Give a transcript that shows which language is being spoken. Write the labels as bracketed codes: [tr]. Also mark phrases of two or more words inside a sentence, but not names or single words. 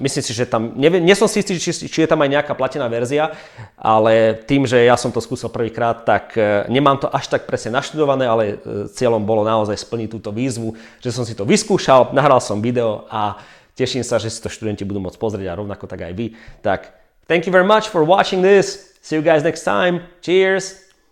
[sk] Myslím si, že tam, nie som si istý, či je tam aj nejaká platená verzia, ale tým, že ja som to skúsil prvýkrát, tak nemám to až tak presne naštudované, ale cieľom bolo naozaj splniť túto výzvu, že som si to vyskúšal, nahral som video a teším sa, že si to študenti budú môcť pozrieť a rovnako tak aj vy. Tak, [en] thank you very much for watching this. See you guys next time. Cheers!